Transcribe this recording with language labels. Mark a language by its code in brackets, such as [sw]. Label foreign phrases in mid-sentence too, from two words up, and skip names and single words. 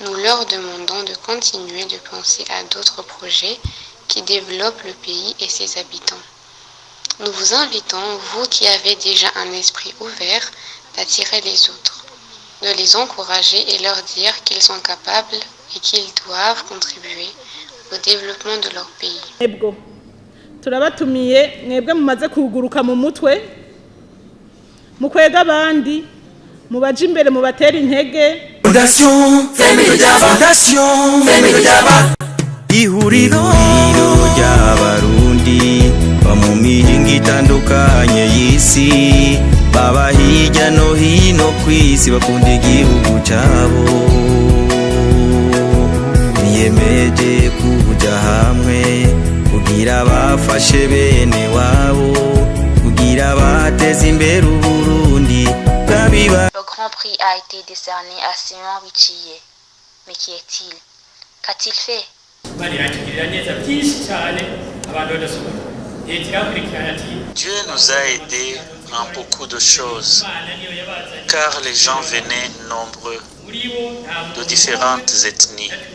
[fr] Nous leur demandons de continuer de penser à d'autres projets qui développent le pays et ses habitants. Nous vous invitons, vous qui avez déjà un esprit ouvert, d'attirer les autres, de les encourager et leur dire qu'ils sont capables et qu'ils doivent contribuer au développement de leur pays. [rn] Ebwo turabatumiye mwebwe mumaze kuguruka mu mutwe mukwega abandi mubaje imbere mubatera intege. Fondation Famille Jaba ihuriro ry'abarundi ba mu mihingo itandukanye y'isi baba hirya no hino kw'isi bakunda igihugu cyabo biyemeje kuja hamwe kugira bafashe bene wabo kugira bateze imbere Uburundi bwabiba. [fr] Le Grand Prix a été décerné à Simon Bichiye. Mais qui est-il? Qu'a-t-il fait? Dieu nous a aidés en beaucoup de choses, car les gens venaient nombreux de différentes ethnies.